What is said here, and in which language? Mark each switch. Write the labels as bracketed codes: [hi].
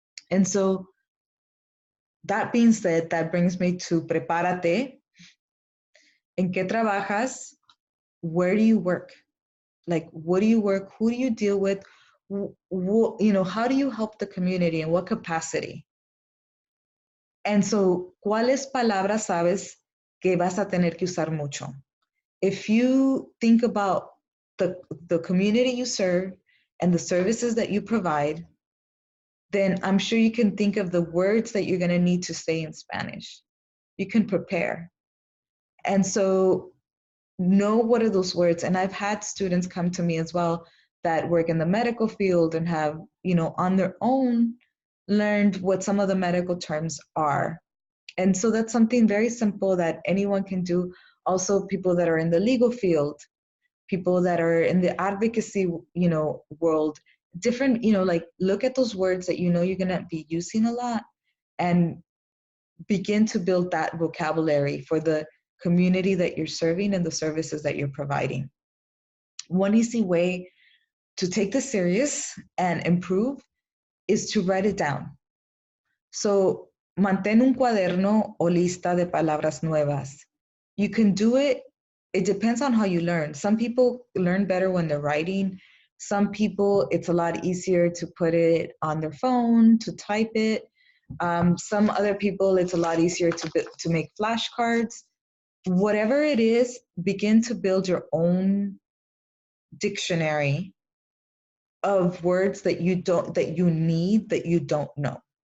[en] And so that being said, that brings me to prepárate. ¿En qué trabajas? Where do you work? Like, what do you work? Who do you deal with? How do you help the community? In what capacity? [es] And so, ¿cuáles palabras sabes que vas a tener que usar mucho? [en] If you think about the community you serve and the services that you provide, then I'm sure you can think of the words that you're going to need to say in Spanish. You can prepare. And so know what are those words. And I've had students come to me as well that work in the medical field and have, on their own learned what some of the medical terms are. And so that's something very simple that anyone can do. Also, people that are in the legal field, people that are in the advocacy, world, different, like look at those words that you're going to be using a lot and begin to build that vocabulary for the community that you're serving and the services that you're providing. One easy way to take this serious and improve is to write it down. [es] So, mantén un cuaderno o lista de palabras nuevas. [en] You can do it. It depends on how you learn. Some people learn better when they're writing. Some people, it's a lot easier to put it on their phone, to type it. Some other people, it's a lot easier to make flashcards. whatever it is, begin to build your own dictionary of words that you need, that you don't know.